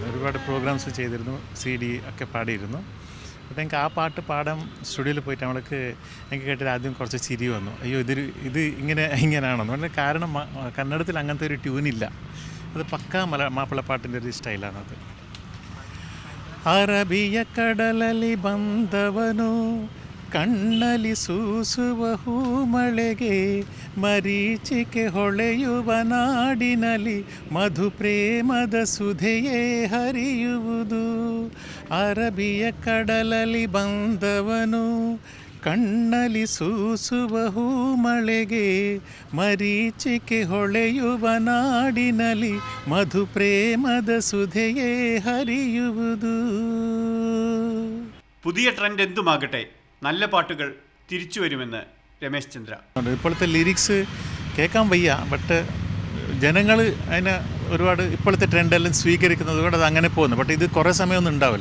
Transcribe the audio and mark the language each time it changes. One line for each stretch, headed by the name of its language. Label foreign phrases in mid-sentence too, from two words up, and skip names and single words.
Malayalam: ഒരുപാട് പ്രോഗ്രാംസ് ചെയ്തിരുന്നു, CD ഒക്കെ പാടിയിരുന്നു. അപ്പോൾ എനിക്ക് ആ പാട്ട് പാടാൻ സ്റ്റുഡിയോയിൽ പോയിട്ട് നമ്മൾക്ക് എനിക്ക് കേട്ടിട്ട് ആദ്യം കുറച്ച് ചിരി വന്നു. അയ്യോ ഇത് ഇങ്ങനെയാണെന്ന് പറഞ്ഞാൽ. കാരണം കന്നഡത്തിൽ അങ്ങനത്തെ ഒരു ട്യൂണില്ല. അത് പക്കാ മാപ്പിളപ്പാട്ടിൻ്റെ ഒരു സ്റ്റൈലാണത്.
Kannada: ಅರಬಿಯ ಕಡಲಲ್ಲಿ ಬಂದವನು ಕಣ್ಣಲ್ಲಿ ಸೂಸುವ ಹೂಮಳೆಗೆ, ಮರೀಚಿಕೆ ಹೊಳೆಯುವ ನಾಡಿನಲ್ಲಿ ಮಧು ಪ್ರೇಮದ ಸುಧೆಯೇ ಹರಿಯುವುದು. ಅರಬಿಯ ಕಡಲಲ್ಲಿ ಬಂದವನು ಕಣ್ಣಲ್ಲಿ ಸೂಸುವ ಹೂಮಳೆಗೆ, ಮರೀಚಿಕೆ ಹೊಳೆಯುವ ನಾಡಿನಲ್ಲಿ ಮಧು ಪ್ರೇಮದ ಸುಧೆಯೇ ಹರಿಯುವುದು.
Malayalam: പുതിയ ട്രെൻഡ് എന്തുമാകട്ടെ, നല്ല പാട്ടുകൾ തിരിച്ചു വരുമെന്ന് രമേശ് ചന്ദ്ര. ഇപ്പോഴത്തെ ലിറിക്സ് കേൾക്കാൻ വയ്യ, ബട്ട് ജനങ്ങൾ അതിനെ ഒരുപാട് ഇപ്പോഴത്തെ ട്രെൻഡെല്ലാം സ്വീകരിക്കുന്നത് കൊണ്ട് അത് അങ്ങനെ പോകുന്നു. ബട്ട് ഇത് കുറേ സമയമൊന്നും ഉണ്ടാവില്ല.